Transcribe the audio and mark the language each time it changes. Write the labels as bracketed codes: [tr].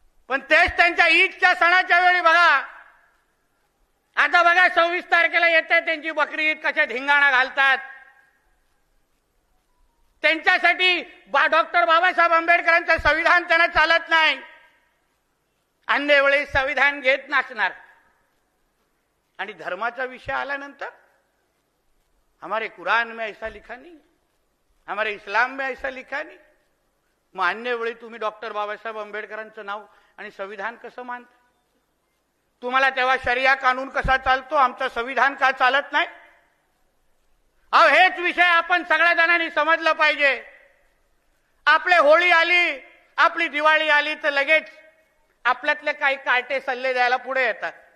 [mr] पण तेच त्यांच्या ईदच्या सणाच्या वेळी बघा, आता बघा 26 तारखेला येते त्यांची बकरी ईद, कशा धिंगाणा घालतात. त्यांच्यासाठी डॉक्टर बाबासाहेब आंबेडकरांचं संविधान त्यांना चालत नाही. अन्य वेळी संविधान घेत नसणार. आणि धर्माचा विषय आल्यानंतर [hi] हमारे कुरान में ऐसा लिखा नहीं, हमारे इस्लाम में ऐसा लिखा नहीं. [mr] मग अन्य वेळी तुम्ही डॉक्टर बाबासाहेब आंबेडकरांचं नाव आणि संविधान कसं मानता? तुम्हाला तेव्हा शरिया कानून कसा चालतो, आमचं संविधान का चालत नाही? अहो हेच विषय आपण सगळ्या जणांनी समजलं पाहिजे. आपले होळी आली, आपली दिवाळी आली तर लगेच आपल्यातले काही कार्टे सल्ले द्यायला पुढे येतात.